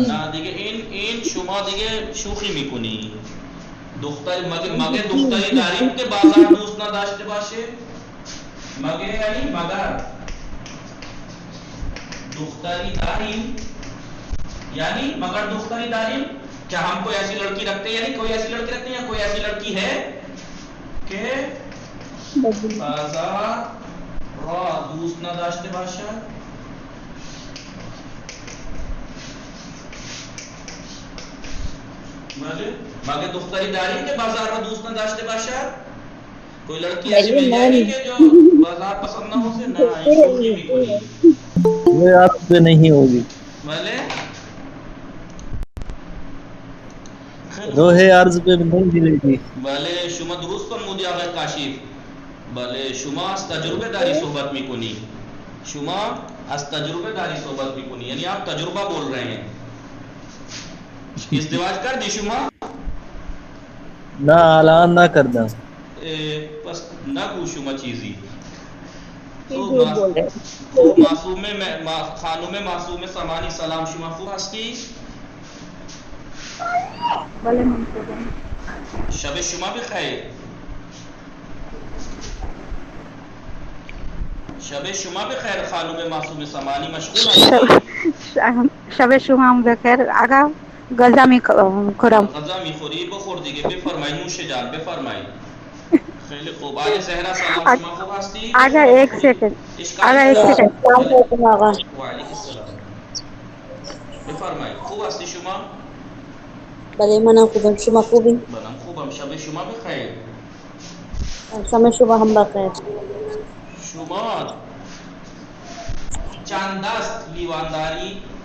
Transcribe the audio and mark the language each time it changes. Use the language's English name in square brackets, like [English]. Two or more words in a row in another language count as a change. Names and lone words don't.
[Persian] نه دیگه این شما دیگه شوخی میکنی. مگه دختری داریم که بازار دوست نداشته باشه؟ مگه یعنی مگر دختری داریم، یعنی مگر دختری داریم [Urdu] کیا ہم کوئی ایسی لڑکی رکھتے ہیں، یعنی کوئی ایسی لڑکی رکھتے ہیں یا کوئی ایسی لڑکی ہے کہ [Persian] بازار را دوست نداشته باشد؟ مگه دختری داریم که بازار را دوست نداشته باشد؟ [Urdu] کوئی لڑکی ایسی مل جائے گی کہ جو بازار پسند نہ ہو سے؟ نہ شوخی بھی کوئی یہ آپ سے نہیں ہوگی. بلے روح عرض پہ نہیں ملے گی. [Persian] بله شما درست فرمودی آقای کاشف. بله شما از تجربه داری صحبت میکنی. شما از تجربه داری صحبت میکنی، یعنی [Urdu] آپ تجربہ بول رہے ہیں. [Persian] ازدواج کر دی شما؟ نہ الان نہ کردم. پس نگو شما چیزی. [Urdu] جھوٹ بول رہے ہیں. [Persian] خوب خانم معصوم سمانی سلام. شما خوب هستی؟ بله من خوبم. شب شما بخیر. شب شما بخیر خانم معصوم سمانی. مشغول هستی؟ شب شما هم بخیر. آقا غذا میخورم. غذا میخوری؟ بخور دیگه. بفرمایید نوش جان بفرمایید. خیلی خوب. آقای زهرا سلام. شما خوب هستی؟ [Urdu] آقا ایک سیکنڈ. آقا ایک سیکنڈ. [Arabic] وعلیکم السلام. [Persian] بفرمایید. خوب هستی شما؟ بله منم خوبم. شما خوبی؟ منم خوبم. شب شما بخیر. شب شما هم بخیر. شما چند دست لیوان داری؟